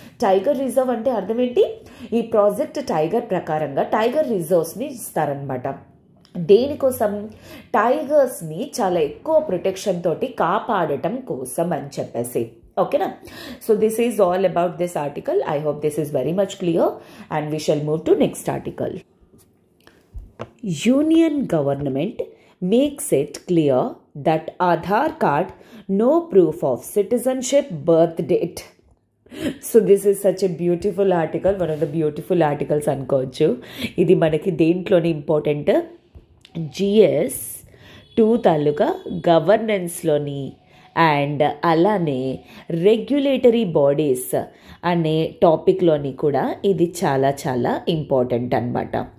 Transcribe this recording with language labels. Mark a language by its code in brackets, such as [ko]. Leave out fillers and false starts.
[te] Tiger reserve అంటే అర్థం ఏంటి? ఈ ప్రాజెక్ట్ టైగర్ ప్రకారంగా టైగర్ రిజర్వ్స్ని ఇస్తారనమాట. దేనికోసం? టైగర్స్ని చాలా ఎక్కువ ప్రొటెక్షన్ తోటి కాపాడటం కోసం అని చెప్పేసి. ఓకేనా? [en] So this is all about this article. I hope this is very much clear and we shall move to next article. Union government makes it clear that Aadhaar card no proof of citizenship, birth date. So this is such a beautiful article, one of the beautiful articles [te] అనుకోవచ్చు. ఇది మనకి దేంట్లోని important, GS2 taluka గవర్నెన్స్లోని and అలానే regulatory bodies అనే టాపిక్లోని కూడా ఇది చాలా చాలా important అనమాట.